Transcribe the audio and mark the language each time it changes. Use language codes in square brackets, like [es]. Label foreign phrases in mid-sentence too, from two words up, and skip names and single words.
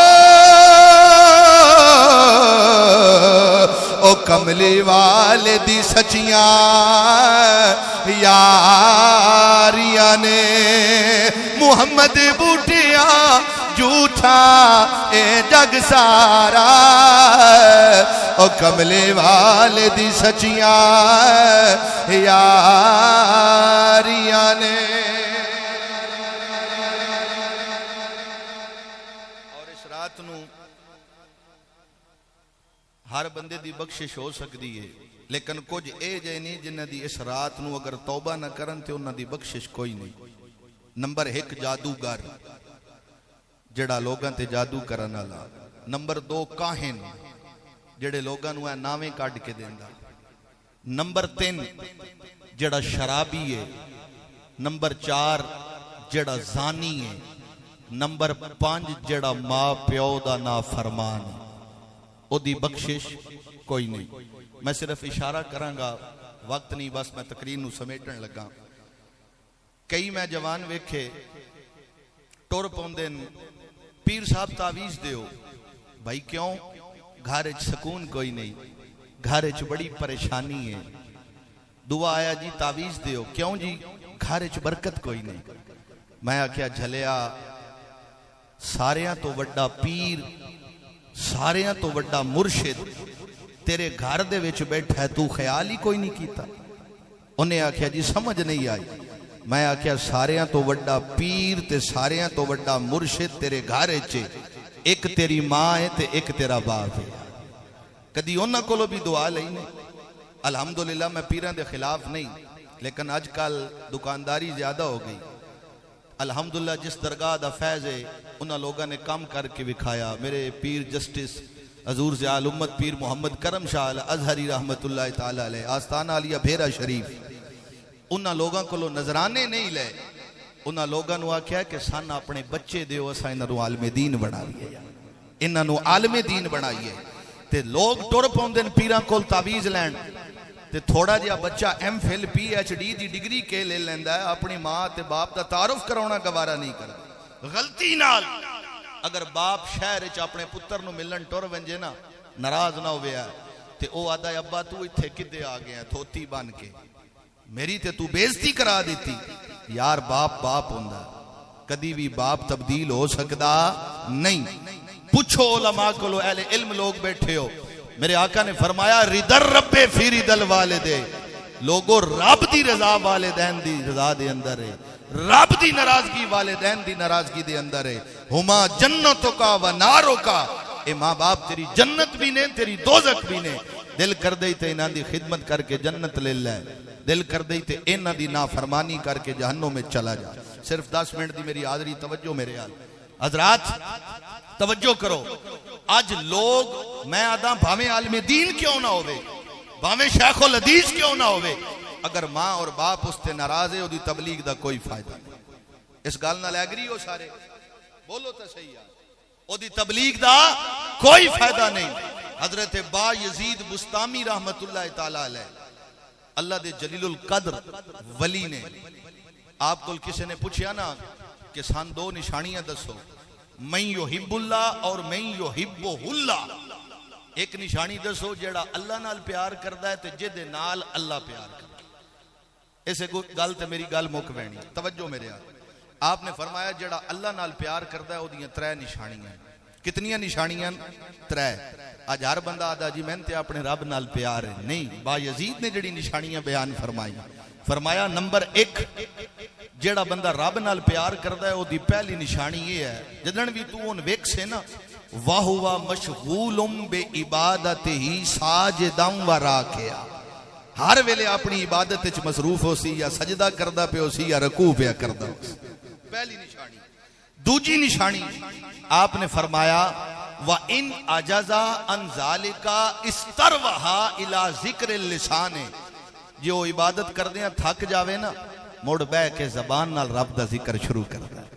[pa] او کملی والے دی سچیاں یاریاں نے محمد بوٹیا جھوٹا اے جگ سارا او کملے والے دی سچیاں یاریاں نے اور اس رات نو ہر بندے دی بخشش ہو سکتی ہے لیکن کچھ اے جے نہیں جنہ دی اس رات نو اگر توبہ نہ کرن تے انہاں دی بخشش کوئی نہیں نمبر 1 جادوگر جڑا لوگاں تے جادو کرن والا نمبر 2 کاہن جڑے لوگاں نو ناویں کڈ کے دیندا نمبر 3 جڑا شرابی ہے نمبر 4 جڑا زانی ہے نمبر 5 جڑا ماں پیو دا نافرمان ہے او دی بخشش کوئی نہیں میں صرف اشارہ کراں گا وقت نہیں بس میں تقریر نو سمیٹن لگا کئی میں جوان ویکھے ٹور پوندے پیر صاحب تعویز دیو بھائی کیوں گھر وچ سکون کوئی نہیں گھر وچ بڑی پریشانی ہے دعا آیا جی تعویز دیو کیوں جی گھر وچ برکت کوئی نہیں میں آکھیا جھلیا ساریاں تو وڈا پیر ساریاں تو وڈا مرشد تیرے گھر دے وچ بیٹھا ہے تو خیال ہی کوئی نہیں کیتا انہیں آکھیا جی سمجھ نہیں آئی میں آکھیا ساریاں تو وڈا پیر تے ساریاں تو وڈا مرشد تیرے گھر وچ ایک تیری ماں ہے تے ایک تیرا باپ ہے کدی انہاں کولوں بھی دعا لئی نہیں الحمدللہ میں پیراں دے خلاف نہیں لیکن اج کل دکانداری زیادہ ہو گئی. الحمدللہ جس درگاہ دا فیض ہے انہاں لوگاں نے کام کر کے وکھایا. میرے پیر جسٹس حضور زیال امت پیر محمد کرم شاہ الازہری رحمت اللہ تعالی علیہ آستانہ علیہ بھیرا شریف, انہاں لوگاں کو نظرانے نہیں لے. انہاں لوگاں نو آکھیا کہ سن اپنے بچے دیو اساں انہاں نو عالم دین بنا لیے, انہاں نو عالم دین بنائیے. تے لوگ ٹر پوندے پیراں کول تعویذ لین تے تھوڑا جہا بچہ ایم فل پی ایچ ڈی دی ڈگری کے لے لیندا ہے, اپنی ماں تے باپ دا تعارف کراونا گوارا نہیں کردا. غلطی نال اگر باپ شہر وچ اپنے پتر نو ملن ٹر ونجے نا, ناراض نہ ہوئے تے او آدا ابا تو ایتھے کدے آ گیا دھوتی بن کے, میری تے تو بےزتی کرا دیتی. یار باپ باپ ہوندا, کدی بھی باپ تبدیل ہو سکدا نہیں. [ur] پوچھو علماء کو, اہل علم لوگ بیٹھے ہو. [pa] میرے آقا نے فرمایا [ar] ردر رب فی ردل والدے, [pa] لوگوں رب دی رضا والدین دی رضا دے اندر ہے, رب دی ناراضگی والدین دی ناراضگی دے اندر ہے. [ar] ہما جنتوں کا و ناروں کا, [pa] اے ماں باپ تیری جنت بھی نے تیری دوزخ بھی نے. دل کر دئی تے انہاں دی خدمت کر کے جنت لے لے, دل کر دئی تے انہاں دی نافرمانی کر کے جہنم میں چلا جا. صرف 10 منٹ دی میری حاضری, توجہ میرے حضرات توجہ کرو. آج لوگ میں آدھا بھاویں عالم دین کیوں نہ ہوئے, بھاویں شیخ الحدیث کیوں نہ ہوئے, اگر ماں اور باپ اس تے ناراض ہے او دی تبلیغ دا کوئی فائدہ نہیں. اس گل نال ایگری ہو سارے, بولو تو صحیح ہے, او دی تبلیغ دا کوئی فائدہ نہیں. حضرت با یزید بستامی رحمت اللہ تعالی علیہ, اللہ دے جلیل القدر ولی نے, آپ کو کسی نے پوچھیا نا کہ سان 2 نشانیاں دسو, [ar] من یحب اللہ [pa] اور [ar] من یحبہ اللہ. [pa] ایک نشانی دسو جیڑا اللہ نال پیار کردا ہے تے جدے نال اللہ پیار کردا ہے. اسے گل تے میری گل مک وینی, توجہ میرے آپ نے فرمایا جیڑا اللہ نال پیار کردا ہے او دیاں 3 نشانیاں. کتنیاں نشانیاں؟ 3. اج ہر بندہ آدا جی میں تے اپنے رب نال پیار ہے, نہیں. با یزید نے جڑی نشانیاں بیان فرمائی, فرمایا نمبر 1, جیڑا بندہ رب نال پیار کردا ہے او دی پہلی نشانی یہ ہے, جدن بھی تو اون ویکھ سے نا, [ar] وَهُوَ مَشْغُولٌ بِعِبَادَتِهِ سَاجِدًا وَرَاكِعًا, [pa] ہر ویلے اپنی عبادت وچ مصروف ہو سی, یا سجدہ کردا پیا سی یا رکوع پیا کردا ہو سی. پہلی نشانی. دوجی نشانی آپ نے فرمایا [ar] وَإِنْ عَجَزَ عَنْ ذَلِكَ اسْتَرْوَحَا إِلَى ذِكْرِ اللِّسَانِ, [pa] جو عبادت کردیاں تھک جاوے نا, موڑ بہ کے زبان نال رب دا ذکر شروع کردا ہے.